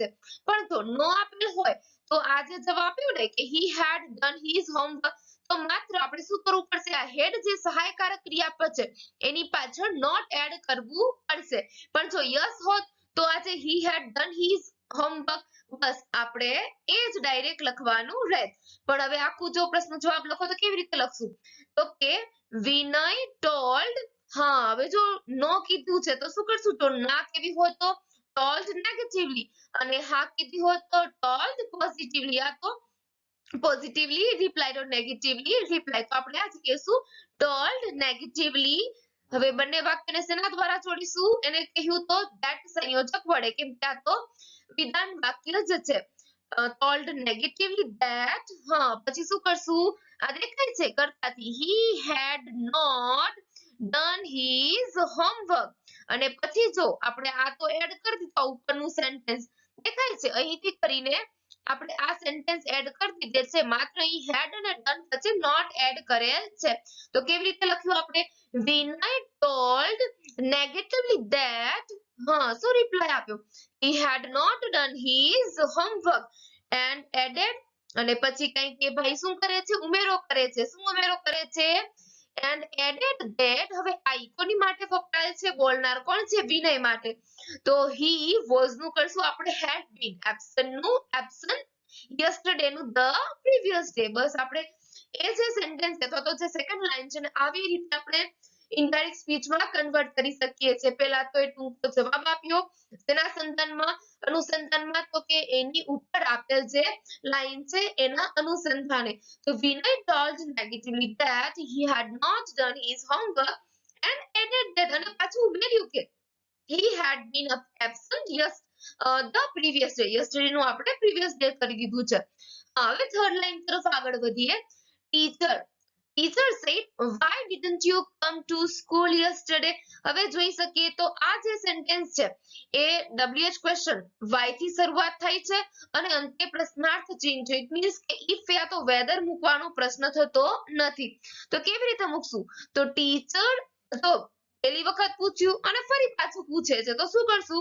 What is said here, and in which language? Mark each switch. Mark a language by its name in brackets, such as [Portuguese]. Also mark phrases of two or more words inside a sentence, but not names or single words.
[Gujarati] પણ જો નો આપેલ હોય તો આ જે જવાબ આપ્યો ને કે [English] he had done his homework, [Gujarati] તો માત્ર આપણે શું કરવું પડશે? આ હેડ જે સહાયકારક ક્રિયાપદ છે એની પાછળ [English] not add [Gujarati] કરવું પડશે. પણ જો યસ હોત તો આ જે [English] he had done his homework [Gujarati] બસ આપણે એ જ ડાયરેક્ટ લખવાનું રહેત. પણ હવે આખું જો પ્રશ્ન જવાબ લખો તો કેવી રીતે લખશું? તો કે વિનય ટોલ્ડ. હા, હવે જો નો કીધું છે તો શું કરશું? તો ના કેવી હોય તો [English] told negatively, [Gujarati] અને હા કીધી હોય તો [English] told positively. આ તો positively replied or negatively reply. [Gujarati] તો આપણે આ જ કહેશું [English] told negatively. [Gujarati] હવે બંને વાક્યને શેના દ્વારા જોડીશું? એને કહ્યું તો that સંયોજક વડે, કેમ કે આ તો વિધાન વાક્ય જ છે. [English] told negatively that. [Gujarati] હા, પછી શું કરશું? આ દેખાય છે કરતાથી [English] he had not done his homework. [Gujarati] અને પછી જો આપણે આ તો એડ કરી દીધા ઉપરનું સેન્ટેન્સ દેખાય છે, અહીંથી કરીને આપણે આ [English] sentence add [Gujarati] કરી દીધે છે. માત્ર અહીં હેડ અને ડન પછી [English] not add [Gujarati] કરેલ છે. તો કેવી રીતે લખ્યું આપણે? વિનય [English] told negatively that. [Gujarati] હા, શું રિપ્લાય આપ્યો? [English] he had not done his homework and added. [Gujarati] અને પછી કઈ કે ભાઈ શું કરે છે? ઉમેરો કરે છે. શું ઉમેરો કરે છે? [English] and added that. [Gujarati] હવે આ કોની માટે વપરાય છે? બોલનાર કોણ છે? વિનય માટે. તો [English] he was [Gujarati] નું કરશું આપણે [English] had been. absent નું absent, yesterday નું the previous day. [Gujarati] બસ આપણે એ જે સેન્ટેન્સ છે તો જે [English] second line [Gujarati] છે ને આવી રીતે આપણે [English] indirect speechમાં convert [Gujarati] કરી શકીએ છીએ. પહેલા તો એ ટૂંકો જવાબ આપ્યો તેના અનુસંધાનમાં, તો કે એની ઉપર આપેલ જે લાઈન છે એના અનુસંધાને. [English] તો વિનય told negatively that he had not done his homework and added that. [Gujarati] અને પાછું ઉમેર્યું કે [English] he had been absent the previous day. [Gujarati] yesterday નું આપણે [English] previous day [Gujarati] કરી દીધું છે. હવે [English] third line [Gujarati] તરફ આગળ વધીએ. [English] ટીચર said why didn't you come to school yesterday? [Gujarati] હવે જોઈ શકીએ તો આ જે સેન્ટેન્સ છે એ [English] WH question why [Gujarati] થી શરૂઆત થાય છે અને અંતે પ્રશ્નાર્થ ચિહ્ન છે. [English] it means [Gujarati] કે if યા તો વેધર મૂકવાનો પ્રશ્ન થતો નથી. તો કેવી રીતે મૂકશું? તો ટીચર તો પહેલી વખત પૂછ્યું અને ફરી પાછું પૂછે છે તો શું કરશું?